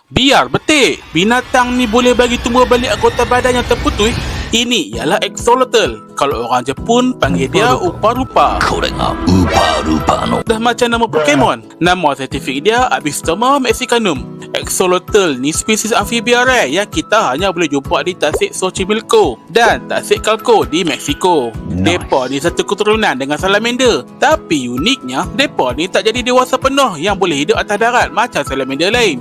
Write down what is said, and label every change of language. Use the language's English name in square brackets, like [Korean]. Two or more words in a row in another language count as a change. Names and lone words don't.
[Malay] Biar betik, binatang ni boleh bagi tumbuh balik anggota badan yang terputus. Ini ialah axolotl. Kalau orang Jepun panggil dia upa-rupa. [Japanese] これがウーパールーパーの [Malay] Dah macam nama Pokemon. Nama saintifik dia Abystoma mexicanum. Axolotl ni spesies amfibia rare yang kita hanya boleh jumpa di Tasik Xochimilco dan Tasik Calco di Mexico. Depa ni satu keturunan dengan salamander. Tapi uniknya, depa ni tak jadi dewasa penuh yang boleh hidup atas darat macam salamander lain.